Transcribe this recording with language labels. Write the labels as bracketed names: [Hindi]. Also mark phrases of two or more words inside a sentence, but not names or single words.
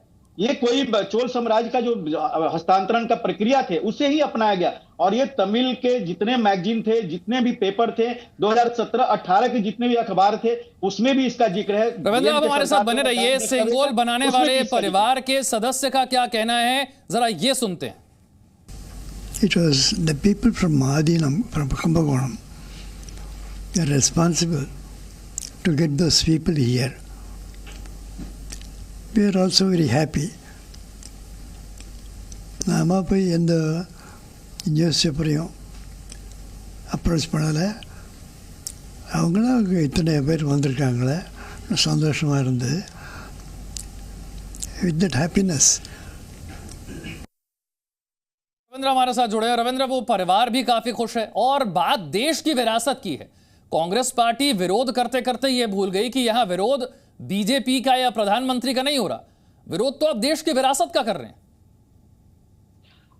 [Hindi] ये कोई चोल साम्राज्य का जो हस्तांतरण का प्रक्रिया थे उसे ही अपनाया गया। और ये तमिल के जितने मैगजीन थे, जितने भी पेपर थे, 2017-18 के जितने भी अखबार थे, उसमें भी इसका जिक्र है। रविंद्र आप हमारे साथ बने रहिए। सेंगोल बनाने वाले परिवार के सदस्य का क्या कहना है, जरा ये सुनते हैं। [English] It was the people from Mahadinam, from Kumbakonam, they are responsible to get those people here. We are also very happy. [Tamil] நாம போய் எந்த நியூஸ் பேப்பரையும் அப்ரோச் பண்ணலை. அவங்களும் இத்தனை பேர் வந்திருக்காங்களே, சந்தோஷமாக இருந்தது. [English] with that happiness. [Hindi] रविंद्र हमारे साथ जुड़े हैं। रविंद्र, वो परिवार भी काफी खुश है और बात देश की विरासत की है। कांग्रेस पार्टी विरोध करते करते ये भूल गई कि यहां विरोध बीजेपी का या प्रधानमंत्री का नहीं हो रहा, विरोध तो अब देश की विरासत का कर रहे हैं।